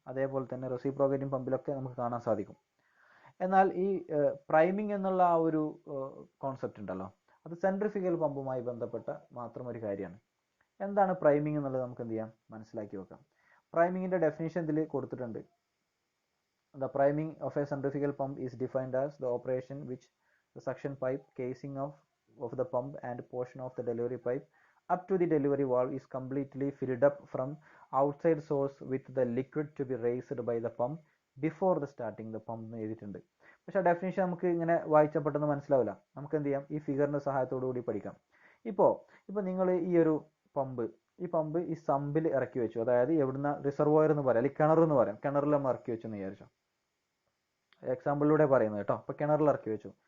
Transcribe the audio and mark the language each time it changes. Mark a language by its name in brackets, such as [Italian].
[Malayalam] അതേപോലെ തന്നെ റെസിപ്രോക്കേറ്റിംഗ് പമ്പിലൊക്കെ നമുക്ക് കാണാൻ സാധിക്കും. എന്നാൽ ഈ പ്രൈമിങ് എന്നുള്ള ആ ഒരു കോൺസെപ്റ്റ് ഉണ്ടല്ലോ, അത് സെൻട്രിഫ്യൂഗൽ പമ്പുമായി ബന്ധപ്പെട്ട മാത്രം ഒരു കാര്യമാണ്. എന്താണ് പ്രൈമിങ് എന്നുള്ളത് നമുക്ക് എന്ത് ചെയ്യാം, മനസ്സിലാക്കി വെക്കാം. പ്രൈമിങ്ങിൻ്റെ ഡെഫിനേഷൻ ഇതിൽ കൊടുത്തിട്ടുണ്ട്. [English] The priming of a centrifugal pump is defined as the operation which the suction pipe casing of the pump and portion of the delivery pipe up to the delivery valve is completely filled up from outside source with the liquid to be raised by the pump before the starting the pump [Malayalam] എന്ന് എഴുതിയിട്ടുണ്ട്. പക്ഷേ ആ definition നമുക്ക് ഇങ്ങനെ വായിച്ചാൽ പെട്ടെന്ന് മനസ്സിലാവില്ല. നമുക്ക് എന്ത് ചെയ്യാം, ഈ ഫിഗറിൻ്റെ സഹായത്തോടു കൂടി പഠിക്കാം. ഇപ്പോൾ നിങ്ങൾ ഈ ഒരു പമ്പ് ഈ സമ്പിൽ ഇറക്കി വെച്ചു. അതായത് എവിടുന്ന, റിസർവോയർ എന്ന് പറയാം, അല്ലെങ്കിൽ കിണർ എന്ന് പറയാം. കിണറിൽ നമ്മൾ ഇറക്കി വെച്ചു എന്ന് വിചാരിച്ചോ, എക്സാമ്പിളിലൂടെ പറയുന്നത് കേട്ടോ. അപ്പോൾ കിണറിൽ ഇറക്കി വെച്ചു.